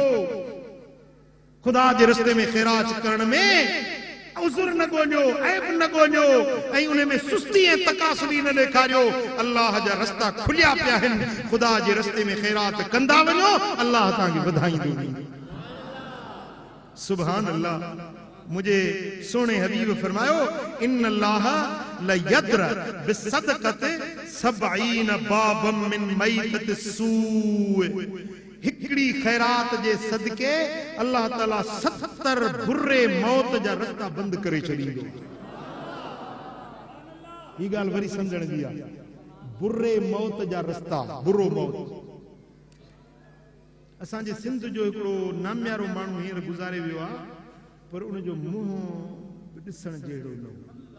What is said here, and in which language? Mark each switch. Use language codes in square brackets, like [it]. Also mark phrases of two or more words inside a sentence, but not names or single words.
[sd] खुदा जे रस्ते में ख़ैरात करण में उज़ुर न ॻोल्हियो, ऐब न ॻोल्हियो, ऐं उन में सुस्ती ऐं तकासुरी न ॾेखारियो। अल्लाह जा रस्ता खुलिया पिया आहिनि। खुदा जे रस्ते में ख़ैरात कंदा वञो, अल्लाह तव्हांखे वधाईंदो वेंदो। [ar] سبحان الله. [sd] मुझे सोने हबीब फरमायो, [ar] إن الله ليدرأ بالصدقة 70 بابا من ميتة السوء. [sd] हिकड़ी खैरात जे सदके अल्लाह ताला 70 बुरे मौत जा रस्ता बंद करे छॾींदो। ही ॻाल्हि वरी सम्झण जी आहे। बुरे मौत जा रस्ता, बुरो मौत। असांजे सिंध जो हिकिड़ो नाम्यारो माण्हू हींअर गुज़ारे वियो आहे, पर उनजो मुंहुं ॾिसण जहिड़ो न हो।